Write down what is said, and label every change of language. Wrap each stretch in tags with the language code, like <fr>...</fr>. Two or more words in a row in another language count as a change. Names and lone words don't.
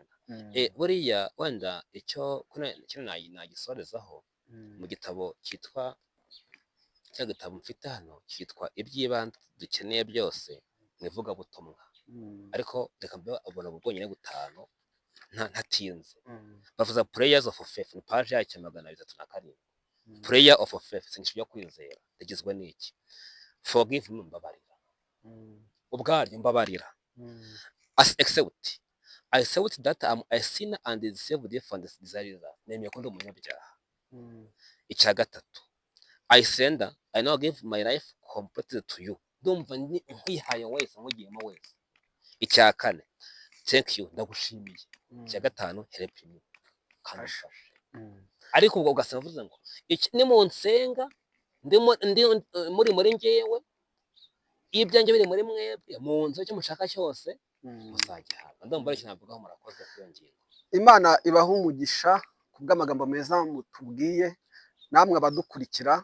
<rw>Buriya wenda icyo nagisorezaho mu gitabo cyitwa, cya gitabo mfite hano cyitwa iby'ibanze dukeneye byose mu ivugabutumwa, ariko reka mbona ubwonyine butanu ntatinze. Bavuza</rw> <en>prayers of faith,</en> <rw>ni page yacyo 237.</rw> <en>Prayer of faith,</en> <rw>isengesho ryo kwizera rigizwe n'iki?</rw> <en>Forgive me,</en> <rw>mbabarira. Ubwaryo mbabarira.</rw> <en>Accept. I accept that I'm a sinner and deserve from this desire.</en> <rw>Nemeye ko ndi umunyabyaha. Icya gatatu,</rw> <en>I surrender, I now give my life completely to you.</en> <rw>Ndumva nkwihaye wese, nkugiyemo wese. Icya kane,</rw> <en>thank you,</en> <rw>ndagushimiye. Icya gatanu,</rw> <en>help me,</en> <rw>kamfashe. Ariko ubwo ugasanga uvuze ngo ni mu nsenga muri ngewe, ibyanjye biri muri mwebwe, mu nzu icyo mushaka cyose muzagihabwa. Ndumva ari navugaho, murakoze kwiyongera. Imana ibaha umugisha kubw'amagambo meza mutubwiye, namwe abadukurikira.</rw>